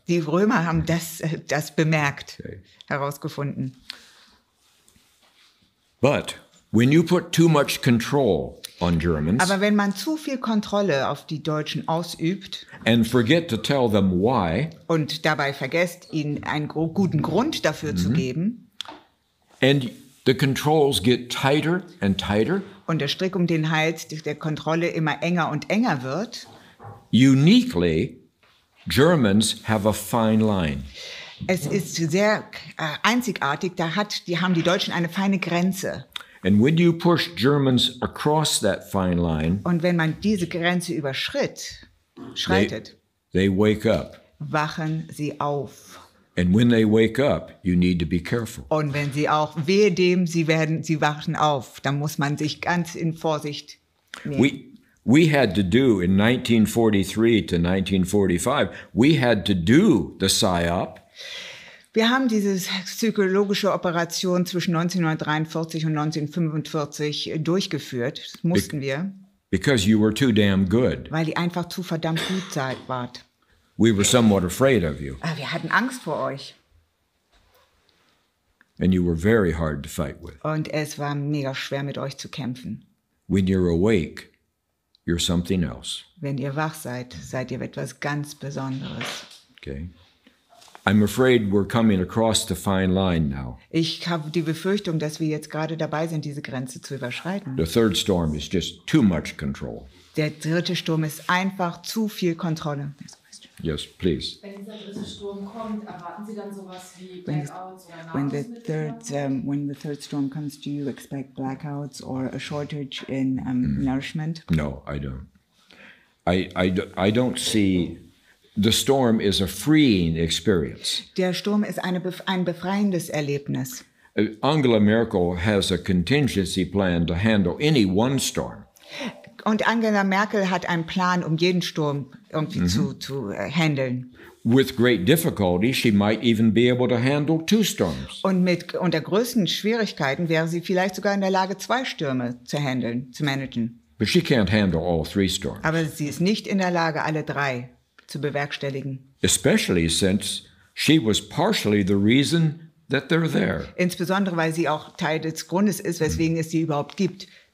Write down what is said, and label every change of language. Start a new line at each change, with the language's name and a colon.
German: Die Römer haben das bemerkt,
English: Okay.
German: herausgefunden.
English: But when you put too much control on Germans
German: Aber wenn man zu viel Kontrolle auf die Deutschen ausübt
English: and forget to tell them why,
German: und dabei vergesst, ihnen einen guten Grund dafür zu geben
English: and the controls get tighter and tighter,
German: und der Strick um den Hals der Kontrolle immer enger und enger wird,
English: uniquely, Germans have a fine line.
German: es ist sehr einzigartig, die haben die Deutschen eine feine Grenze.
English: And when you push Germans across that fine line,
German: Und wenn man diese Grenze schreitet,
English: they wake up.
German: wachen sie auf.
English: And when they wake up, you need to be careful.
German: Und wenn sie auch, wehe dem, sie wachen auf, dann muss man sich ganz in Vorsicht nehmen.
English: We had to do in 1943 to 1945, we had to do the PSYOP.
German: Wir haben diese psychologische Operation zwischen 1943 und 1945 durchgeführt. Das mussten wir,
English: Because you were too damn good.
German: weil die einfach zu verdammt gut wart.
English: We were somewhat afraid of you,
German: Aber wir hatten Angst vor euch.
English: and you were very hard to fight with.
German: Und es war mega schwer, mit euch zu kämpfen.
English: When you're awake, you're something else.
German: Wenn ihr wach seid, seid ihr etwas ganz Besonderes.
English: Okay? I'm afraid we're coming across the fine line now.
German: Ich habe die Befürchtung, dass wir jetzt gerade dabei sind, diese Grenze zu überschreiten.
English: The third storm is just too much control.
German: Der dritte Sturm ist einfach zu viel Kontrolle.
English: Yes, please.
German: Wenn dieser dritte Sturm kommt, erwarten Sie dann sowas wie
English: When
German: Blackouts oder
English: when
German: Nahrungsmittel?
English: when the third storm comes, do you expect blackouts or a shortage in nourishment? No, I don't. I don't see. The storm is a freeing experience.
German: Der Sturm ist ein befreiendes Erlebnis.
English: Angela Merkel has a contingency plan to handle any one storm.
German: Und Angela Merkel hat einen Plan, um jeden Sturm irgendwie zu handeln.
English: With great difficulty, she might even be able to handle two storms.
German: Und unter größten Schwierigkeiten wäre sie vielleicht sogar in der Lage, 2 Stürme zu managen.
English: But she can't handle all 3 storms.
German: Aber sie ist nicht in der Lage, alle 3 zu bewerkstelligen.
English: Especially since she was partially the reason that they're there.
German: Insbesondere, weil sie auch Teil des Grundes ist, weswegen es sie überhaupt gibt.